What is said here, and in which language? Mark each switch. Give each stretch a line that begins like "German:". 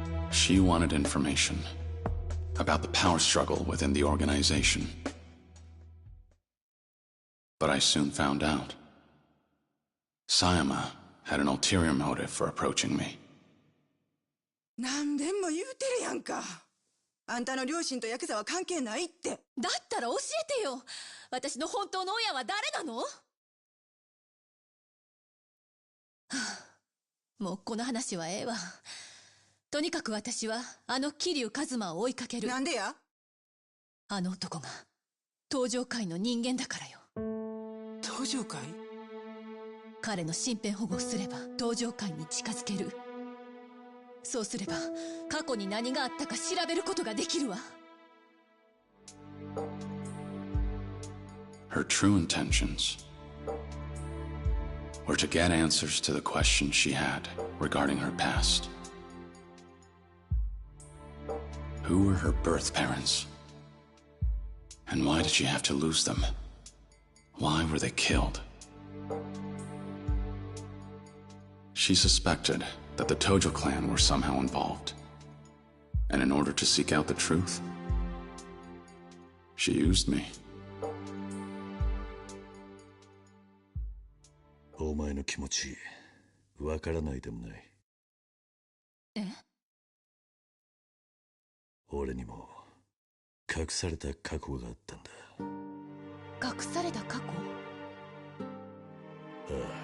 English: She wanted information about the power struggle within the organization. But I soon found out. Sayama had an ulterior motive for approaching me.
Japanese: 何でも言うてるやんか。あんたの両親とヤクザは関係ないって。だったら教えてよ。私の本当の親は誰なの？はあ、もうこの話はええわ。とにかく私はあの桐生一馬を追いかける。なんでや？あの男が登場界の人間だからよ。登場界？彼の身辺保護をすれば登場界に近づける。そうすれば過去に何があったか調べることができるわ。
English: Her true intentions were to get answers to the questions she had regarding her past. Who were her birth parents? And why did she have to lose them? Why were they killed? She suspected that the Tojo clan were somehow involved. And in order to seek out the truth, she used me.
Japanese: お前の気持ち、わからないでもない。え？俺にも隠された過去があったんだ。隠された過去？ああ。